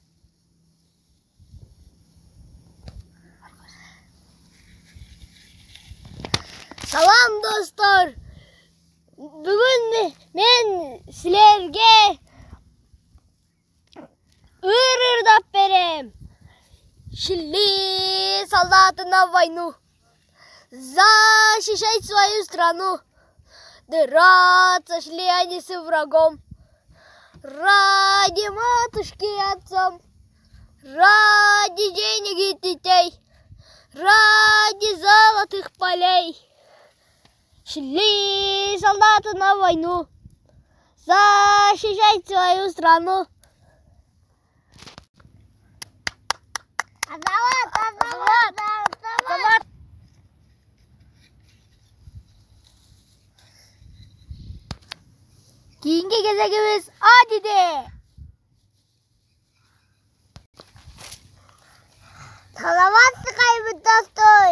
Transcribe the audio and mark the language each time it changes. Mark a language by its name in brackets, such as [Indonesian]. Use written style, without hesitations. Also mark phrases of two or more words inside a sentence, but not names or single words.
[Kyrgyz] Салам достор. Бүгүн мен силерге ырдап берем. [Russian] Шли солдаты на войну, защищать свою страну. Драться шли они с врагом, ради матушки и отцом, ради денег и детей, ради золотых полей. Шли солдаты на войну, защищать свою страну. [Kyrgyz] Азамат. Кейинги кезегибиз Адиде. Саламатсызбы достор.